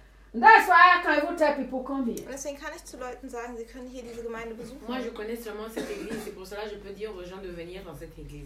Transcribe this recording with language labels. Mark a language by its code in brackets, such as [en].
[en] That's why I can even tell people come here. [de] Und deswegen kann ich zu Leuten sagen, sie können hier diese Gemeinde besuchen. [fr] Moi, je connais seulement cette église. C'est pour cela que je peux dire aux gens de venir dans cette église.